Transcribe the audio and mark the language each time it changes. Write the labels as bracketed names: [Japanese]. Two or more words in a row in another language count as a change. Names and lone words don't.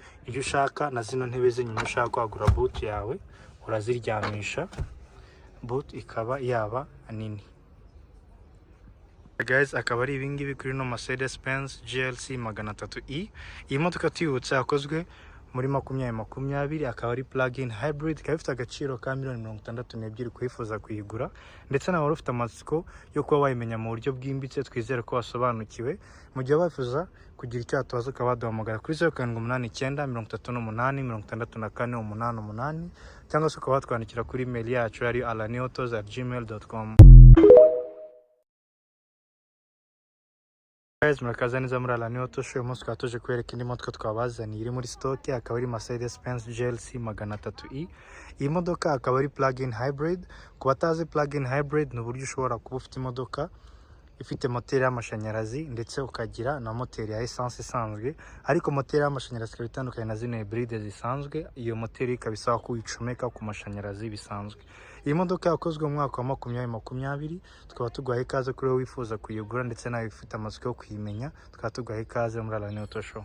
[Kinyarwanda] Iyo ushaka na zino ntebe z'inyuma ushaka kwagura boot yawe uraziryamisha, boot ikaba yaba nini. Guys, akaba ari ibingibi kuri no Mercedes Benz GLC 300e. Iyi modoka tuyibutse yakozwe muri 2020, akaba ari [English] plug-in hybrid, [Kinyarwanda] ikaba ifite agaciro ka $62,000 kwifuza kuyigura. Ndetse nawe ufite amatsiko yo kuba wayimenya mu buryo bwimbitse, twizere ko wasobanukiwe. Mu gihe wifuza kugira icyo atubaza ukaba waduhamagara kuri 0789 cyangwa se ukaba watwandikira kuri email yacu ari alaniautos@gmail.com. Guys, murakaza neza muri Alani Auto Show. Umunsi tukaba tuje kwereka indi modoka twabazaniye iri muri stock, akaba ari Mercedes Benz GLC 300e. Iyi modoka akaba ari [English] plug-in hybrid. [Kinyarwanda] Ku batazi [English] plug-in hybrid [Kinyarwanda] ni uburyo ushobora kuba ufite imodoka ifite moteri y'amashanyarazi ndetse ukagira na moteri ya essence isanzwe, ariko moteri y'amashanyarazi ikaba itandukanye na zino hybride zisanzwe. Iyo moteri ikaba isaba kuyicomeka ku mashanyarazi bisanzwe. Iyi modoka yakozwe mu mwaka wa 2020, tukaba tuguhaye ikaze kuri wowe wifuza kuyigura ndetse nawe ufite amatsiko yo kuyimenya, tukaba tuguhaye ikaze muri Alani Auto Show.